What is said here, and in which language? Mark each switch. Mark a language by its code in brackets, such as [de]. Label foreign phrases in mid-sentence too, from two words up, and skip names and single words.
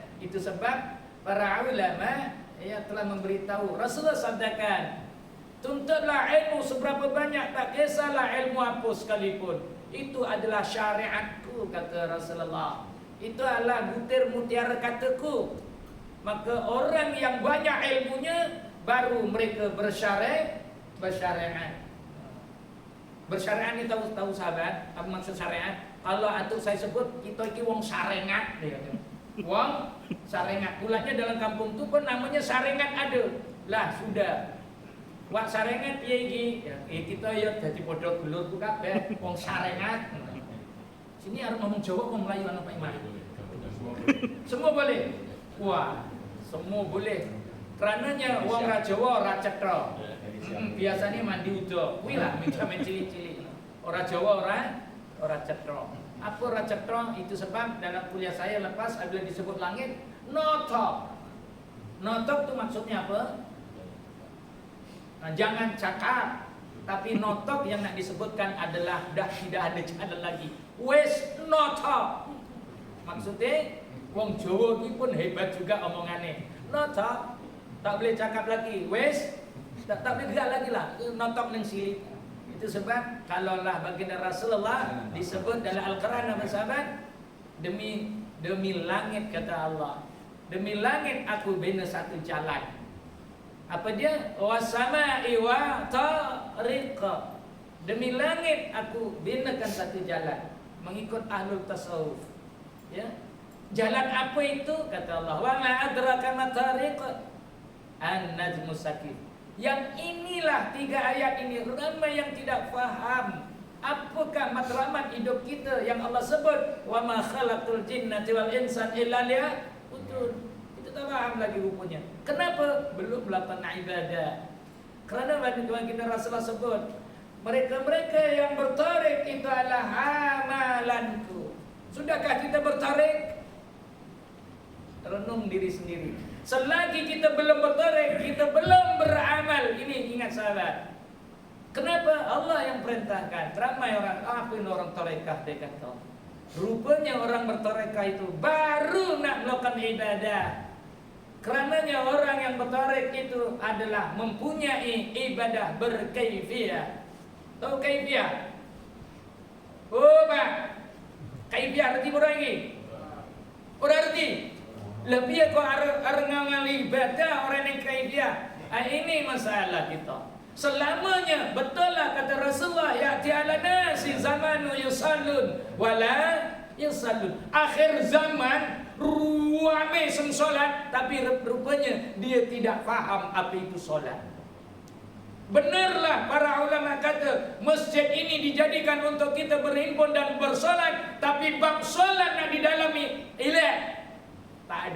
[ms] Itu sebab para ulama telah memberitahu, Rasulullah sabdakan, tuntutlah ilmu seberapa banyak, tak kisahlah ilmu apa sekalipun, itu adalah syariatku, kata Rasulullah. Itu adalah butir mutiara kataku. Maka orang yang banyak ilmunya baru mereka bersyariat. Bersyariat ni tahu sahabat apa maksud syariat? Kalau atuk saya sebut kita [jv] iki wong syariat [ms] dia kata. [jv] Wong Sarengat. [ms] Pulanya dalam kampung tu pun namanya Sarengat ada. Lah sudah. [jv] Wak Sarengat piye iki? Ya kita ya dadi padha gelur ku kabeh wong Sarengat. [ms] Sini harus ngomong Jawa ngomong Melayu ana Pak Iman. Semua boleh. Wah, semua boleh. [jv] Kerananya wong ra Jawa ora cetha. [ms] Biasanya mandi udo. [jv] Kuwi lah men cilik-cilik. Ora Jawa ora cetha. Apa ora cetha? [ms] Itu sebab dalam kuliah saya lepas apabila disebut langit notok. Notok itu maksudnya apa? Nah, jangan cakap, tapi notok yang nak disebutkan adalah dah tidak ada jalan lagi. [jv] Wes notok. [ms] Maksudnya wong Jawa ini pun hebat juga omongannya. Notok, tak boleh cakap lagi. Wes tak boleh gerak lagi lah. [jv] Notok neng silik. [ms] Itu sebab kalaulah baginda Rasulullah disebut dalam Al-Quran apa sahabat? Demi langit kata Allah. Demi langit aku bina satu jalan. Apa dia? [ar] Wasama'i wa tariqa. [ms] Demi langit aku binakan satu jalan mengikut ahlul tasawuf. Ya. Jalan apa itu? Kata Allah. [ar] Wa ma adraka ma tariq? An-najmus sakif. [ms] Yang inilah 3 ayat ini ramai yang tidak faham. Apakah matlamat hidup kita yang Allah sebut [ar] wa ma khalaqtul jinnati wal insan illa liya'budun. [ms] Kita tak paham lagi rupanya. Kenapa belum melakukan ibadah? Kerana baginda Rasulullah sebut mereka-mereka yang bertarik itu adalah amalanku. Sudahkah kita bertarik? Renung diri sendiri. Selagi kita belum bertarik, kita belum beramal. Ini ingat sahabat. Kenapa? Allah yang perintahkan. Ramai orang, apa ini orang tarekah dia kata. Rupanya orang bertarekah itu baru nak melakukan ibadah. Kerananya orang yang bertarik itu adalah mempunyai ibadah berkaifiyah. Tahu kaifiyah? Oh Pak, kaifiyah arti orang ini? Orang arti? Lebih kau ngali ibadah orang yang kaifiyah. Ini masalah kita. Selamanya betul lah kata Rasulullah [ar] ya'ti ala nasi zamanu yusallun wala yusallun. [ms] Akhir zaman ruame sem solat tapi rupanya dia tidak faham apa itu solat. Benarlah para ulama kata masjid ini dijadikan untuk kita berhimpun dan bersolat, tapi bab solat nak didalami tak ada.